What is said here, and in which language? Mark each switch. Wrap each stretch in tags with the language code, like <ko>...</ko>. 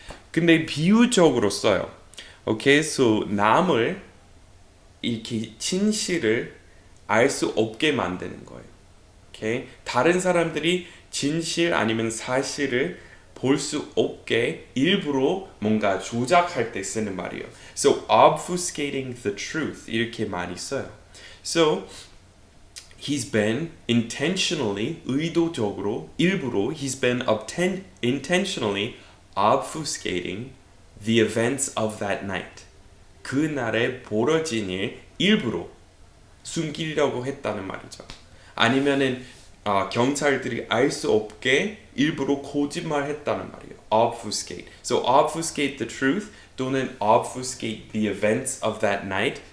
<ko>근데 비유적으로 써요. 오케이, so 남을 이렇게 진실을 알 수 없게 만드는 거예요. 오케이, 다른 사람들이 진실 아니면 사실을 볼 수 없게 일부러 뭔가 조작할 때 쓰는 말이에요.</ko> <en>So obfuscating the truth</en> <ko>이렇게 많이 써요.</ko> <en>So he's been intentionally</en> <ko>의도적으로 일부러</ko> <en>he's been intentionally obfuscating the events of that night.</en> <ko>그날에 벌어진 일 일부러 숨기려고 했다는 말이죠. 아니면은 경찰들이 알 수 없게 일부러 거짓말했다는 말이에요.</ko> <en>obfuscate. So obfuscate the truth 또는 obfuscate the events of that night.</en>